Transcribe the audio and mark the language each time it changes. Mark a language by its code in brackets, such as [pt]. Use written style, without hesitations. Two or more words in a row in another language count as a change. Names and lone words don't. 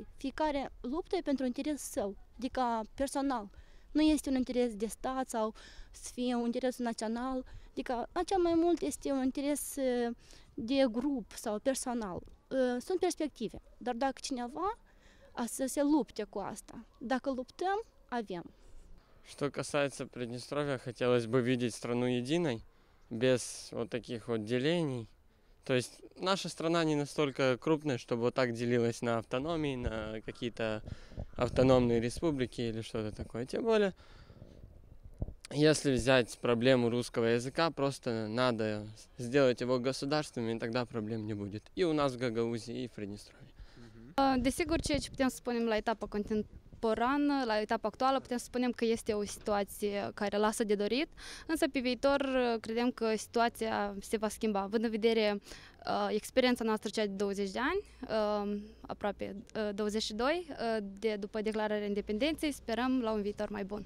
[ro] Fiecare luptă pentru un interes său, adică personal. Nu este un interes de stat sau să fie un interes național, adică cel mai mult este un interes de grup sau personal. Sunt perspective, dar dacă cineva să se lupte cu asta, dacă luptăm, avem. [ru] Что касается Приднестровья, хотелось бы видеть страну единой, без вот таких вот делений. То есть наша страна не настолько крупная, чтобы вот так делилась на автономии, на какие-то автономные республики или что-то такое. Тем более, если взять проблему русского языка, просто надо сделать его государственным, и тогда проблем не будет. И у нас в Гагаузии, и в Приднестровье. [ro] Desigur, ceea ce putem să spunem la etapa contemporană, la etapa actuală, putem să spunem că este o situație care lasă de dorit, însă pe viitor credem că situația se va schimba. Având în vedere experiența noastră cea de 20 de ani, aproape 22, după declararea independenței, sperăm la un viitor mai bun.